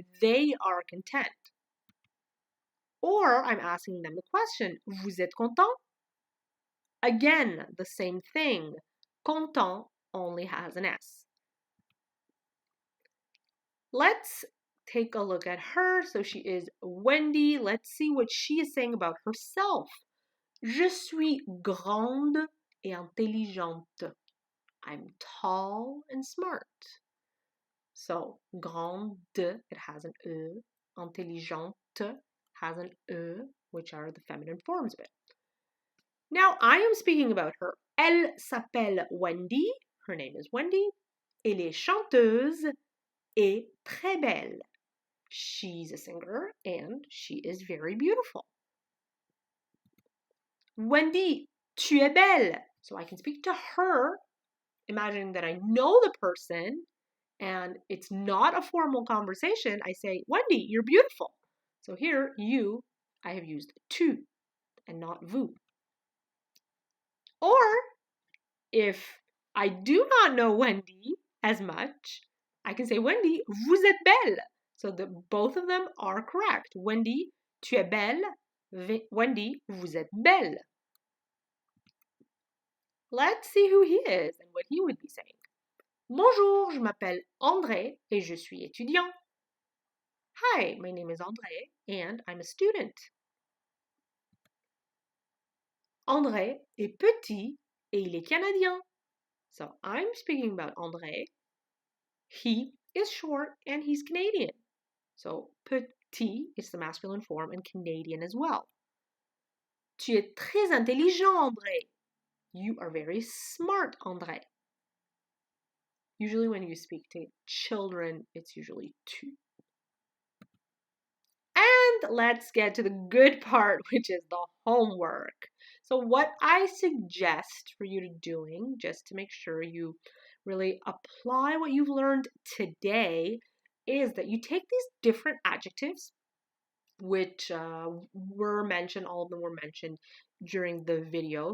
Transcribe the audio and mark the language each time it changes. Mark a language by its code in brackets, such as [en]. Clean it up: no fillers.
[en] They are content. Or I'm asking them the question, [fr] vous êtes content? [en] Again, the same thing. Content only has an S. Let's take a look at her. So she is Wendy. Let's see what she is saying about herself. [fr] Je suis grande et intelligente. [en] I'm tall and smart. So, grande, it has an E. Intelligente has an E, which are the feminine forms of it. Now, I am speaking about her. Elle s'appelle Wendy. Her name is Wendy. [fr] Elle est chanteuse et très belle. [en] She's a singer and she is very beautiful. Wendy, [fr] tu es belle. [en] So I can speak to her, imagining that I know the person and it's not a formal conversation. I say, Wendy, you're beautiful. So here, you, I have used tu and not vous. Or if I do not know Wendy as much, I can say, Wendy, [fr] vous êtes belle. [en] So both of them are correct. Wendy, [fr] tu es belle. Wendy, vous êtes belle. [en] Let's see who he is and what he would be saying. [fr] Bonjour, je m'appelle André et je suis étudiant. [en] Hi, my name is André and I'm a student. [fr] André est petit et il est canadien. [en] So I'm speaking about André. He is short and he's Canadian. So petit is the masculine form and Canadian as well. [fr] Tu es très intelligent, André. [en] You are very smart, André. Usually when you speak to children, it's usually tu. And let's get to the good part, which is the homework. So what I suggest for you to doing, just to make sure you really apply what you've learned today, is that you take these different adjectives, which were mentioned, all of them were mentioned during the video.